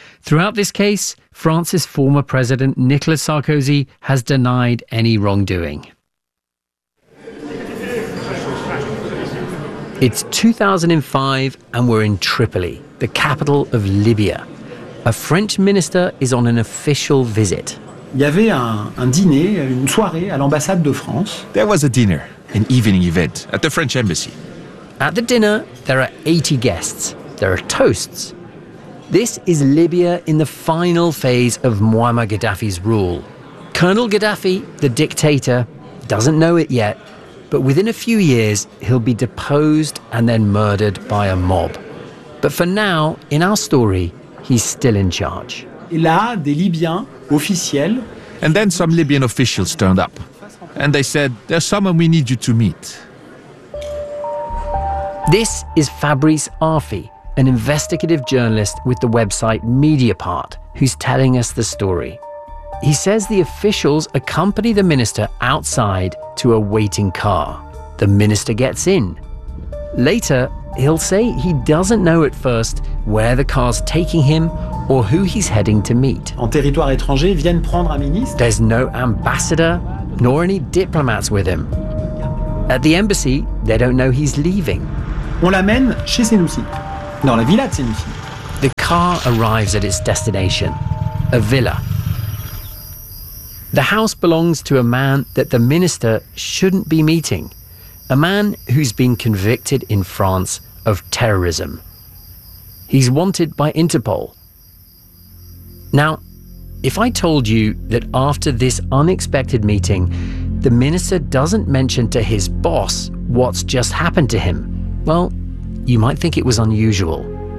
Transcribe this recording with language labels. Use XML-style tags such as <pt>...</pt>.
<en>Throughout this case, France's former president, Nicolas Sarkozy, has denied any wrongdoing. It's 2005, and we're in Tripoli, the capital of Libya. A French minister is on an official visit.</en> <fr>Il y avait un dîner, une soirée à l'ambassade de France.</fr> <en>There was a dinner, an evening event, at the French embassy. At the dinner, there are 80 guests. There are toasts. This is Libya in the final phase of Muammar Gaddafi's rule. Colonel Gaddafi, the dictator, doesn't know it yet, but within a few years, he'll be deposed and then murdered by a mob. But for now, in our story, he's still in charge. And then some Libyan officials turned up. And they said, there's someone we need you to meet. This is Fabrice Arfi, an investigative journalist with the website Mediapart, who's telling us the story. He says the officials accompany the minister outside to a waiting car. The minister gets in. Later, he'll say he doesn't know at first where the car's taking him or who he's heading to meet.</en> <fr>En territoire étranger, viennent prendre un ministre.</fr> <en>There's no ambassador, nor any diplomats with him. At the embassy, they don't know he's leaving.</en> <fr>On l'amène chez Senussi, dans la villa de Senussi.</fr> <en>The car arrives at its destination, a villa. The house belongs to a man that the minister shouldn't be meeting, a man who's been convicted in France of terrorism. He's wanted by Interpol. Now, if I told you that after this unexpected meeting, the minister doesn't mention to his boss what's just happened to him, well, you might think it was unusual.</en>